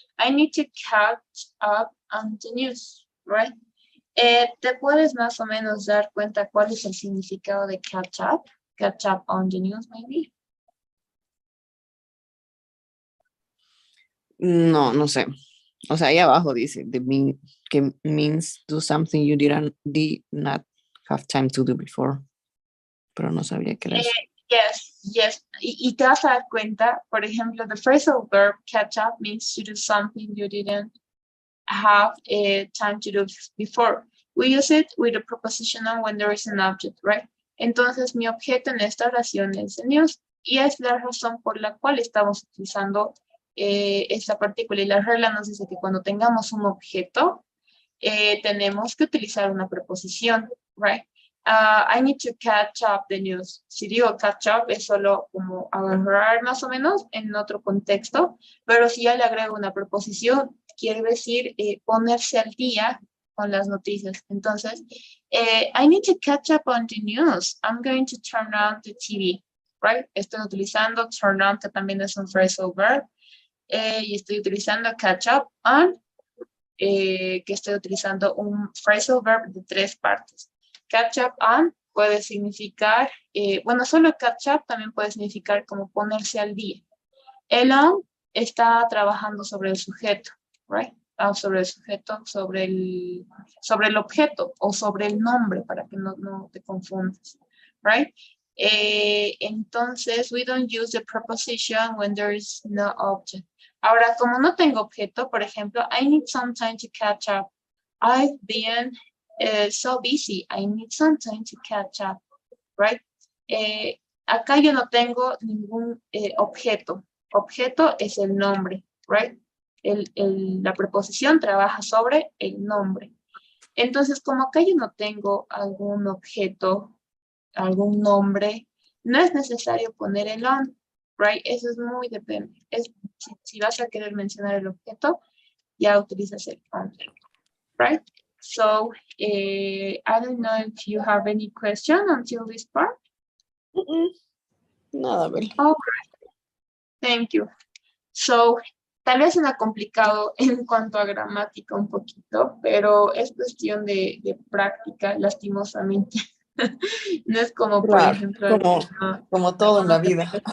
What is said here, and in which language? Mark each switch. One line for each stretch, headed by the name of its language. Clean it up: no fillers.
English: I need to catch up on the news, right?
Spanish: ¿Te puedes más o menos dar cuenta cuál es el significado de catch up?
English: Catch up on the news, maybe?
Spanish: No, no sé. O sea, ahí abajo dice que
English: means do something you did not have time to do before.
Spanish: Pero no sabía que era eso.
English: Yes.
Spanish: Y te vas a dar cuenta, por ejemplo,
English: the phrasal verb catch up means to do something you didn't have time to do before. We use it with a prepositional when there is an object, right?
Spanish: Entonces, mi objeto en esta oración es
English: the news,
Spanish: y es la razón por la cual estamos utilizando esta partícula. Y la regla nos dice que cuando tengamos un objeto, tenemos que utilizar una preposición, right?
English: I need to catch up the news.
Spanish: Si digo catch up es solo como agarrar más o menos en otro contexto, pero si ya le agrego una preposición, quiere decir ponerse al día con las noticias.
English: Entonces, I need to catch up on the news. I'm going to turn on the TV, right?
Spanish: Estoy utilizando turn on, que también es un phrasal verb, y estoy utilizando catch up on, que estoy utilizando un phrasal verb de 3 partes. Catch up on puede significar, bueno, solo catch up también puede significar como ponerse al día. El on está trabajando sobre el sujeto, right? Sobre el sujeto, sobre el objeto o sobre el nombre para que no te confundas, right?
English: Entonces, we don't use the preposition when there is no object.
Spanish: Ahora, como no tengo objeto, por ejemplo,
English: I need some time to catch up. I've been so busy. I need some time to catch up, right?
Spanish: Acá yo no tengo ningún objeto. Objeto es el nombre, right? La preposición trabaja sobre el nombre. Entonces, como acá yo no tengo algún objeto, algún nombre, no es necesario poner el on, right? Eso es muy depende. Si vas a querer mencionar el objeto, ya utilizas el on, right?
English: So, I don't know if you have any question until this part.
Spanish: Nada, Bel.
English: All right. Thank you.
Spanish: So, tal vez suena complicado en cuanto a gramática un poquito, pero es cuestión de práctica, lastimosamente. No es como, por Claro, ejemplo, como todo en la vida.